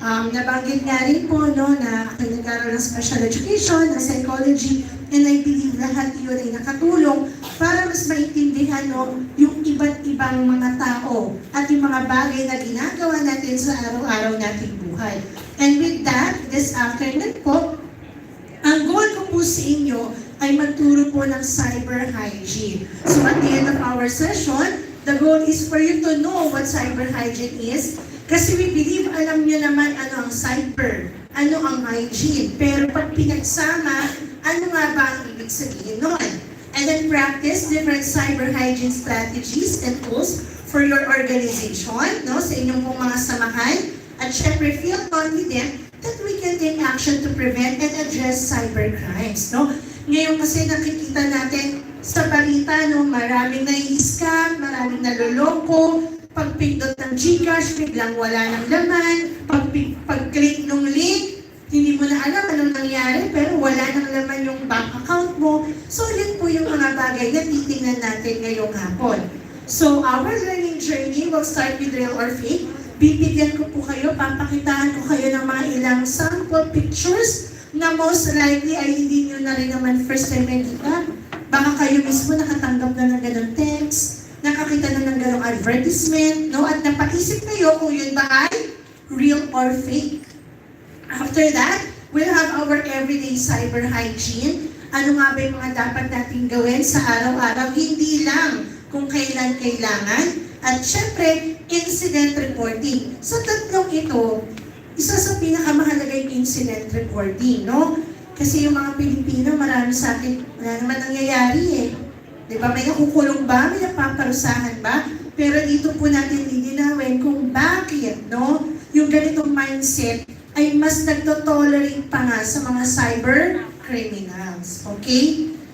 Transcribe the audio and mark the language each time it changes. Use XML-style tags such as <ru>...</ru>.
<tl>Nabanggit nga rin po, no, na ako nag-aaral ng special education, ng psychology,</tl> <en>and I believe</en> <tl>lahat yun ay nakatulong para mas maintindihan, no, yung iba't ibang mga tao at yung mga bagay na ginagawa natin sa araw-araw nating buhay.</tl> <en>And with that, this afternoon</en> <tl>po, ang goal ko po sa inyo ay magturo po ng cyber hygiene.</tl> <en>So at the end of our session, the goal is for you to know what cyber hygiene is.</en> <tl>Kasi</tl> <en>we believe,</en> <tl>alam nyo naman ano ang cyber, ano ang hygiene. Pero pag pinagsama, ano nga ba ang ibig sabihin nun?</tl> <en>And then practice different cyber hygiene strategies and tools for your organization, no,</en> <tl>sa inyong pong mga samahan. At syempre,</tl> <en>feel confident that we can take action to prevent and address cyber crimes, no?</en> <tl>Ngayon kasi nakikita natin sa balita, no, maraming nai-scam, maraming naloloko, pagpindot ng Gcash, biglang wala ng laman, pag-click ng link, hindi mo na alam anong nangyari, pero wala ng laman yung bank account mo. So, yun po yung mga bagay na titingnan natin ngayong hapon.</tl> <en>So, our learning journey will start with real or fake.</en> <tl>Bibigyan ko po kayo, papakitaan ko kayo ng mga ilang sample pictures na</tl> <en>most likely</en> <tl>ay hindi nyo na rin naman first time nakita. Baka kayo mismo nakatanggap na ng ganong text, nakakita na ng ganong advertisement, no? At napaisip kayo kung yun ba ay</tl> <en>real or fake. After that, we'll have our everyday cyber hygiene.</en> <tl>Ano nga ba yung mga dapat natin gawin sa araw-araw? Hindi lang kung kailan kailangan. At syempre, incident reporting. Sa tatlong ito, isa sa pinakamahalaga yung incident reporting, no? Kasi yung mga Pilipino, marami sa akin, wala naman nangyayari eh. Diba? May nakukulong ba? May napaparusahan ba? Pero dito po natin lilinawin kung bakit, no? Yung ganitong mindset ay mas nagtotolerate pa nga sa mga cyber criminals. Okay?</tl>